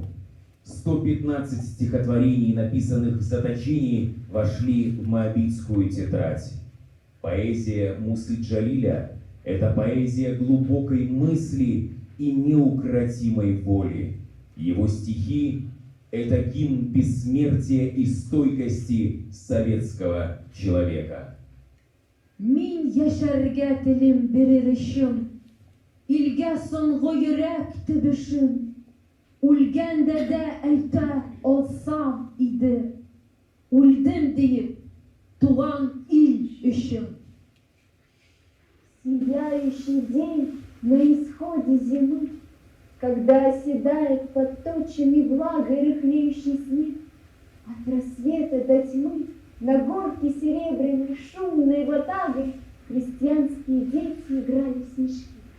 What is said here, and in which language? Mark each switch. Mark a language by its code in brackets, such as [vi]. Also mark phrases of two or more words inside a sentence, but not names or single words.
[ru] 115 стихотворений, написанных в заточении, вошли в Моабитскую тетрадь. Поэзия Мусы Джалиля – это поэзия глубокой мысли и неукротимой воли. Его стихи – это гимн бессмертия и стойкости советского человека. [tt] Мин яшәргә телем бирер өчен, илгә соңгы йөрәк төбешен, Үлгәндә дә әйтә алсам иде. Үлдем диеп, туган ил өчен. [ru] Сияющий день на исходе зимы, когда оседает под тучами влагой рыхлеющий снег, от рассвета до тьмы на горке серебряной шумной ватагой крестьянские дети играли в снежки.